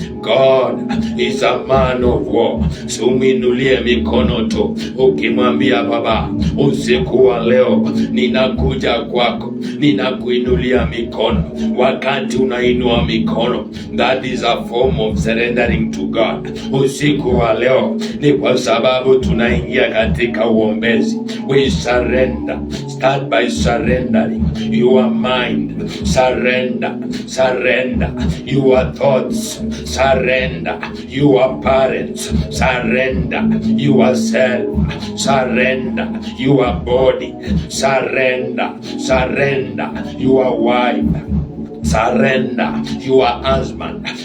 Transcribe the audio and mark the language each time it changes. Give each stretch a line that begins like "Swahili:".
English: God is a man of war.
Swahili: Suminulie mikono tu ukimwambia Baba, usiku wa leo ninakuja kwako, ninakuinulia mikono. Wakati unainua mikono,
English: that is a form of surrendering to God.
Swahili: Usiku wa leo ni kwa sababu tunaingia katika uombezi.
English: We surrender. Start by surrendering your mind. Surrender, surrender your thoughts, surrender your parents, surrender yourself, surrender your body, surrender, surrender your wife, surrender your husband.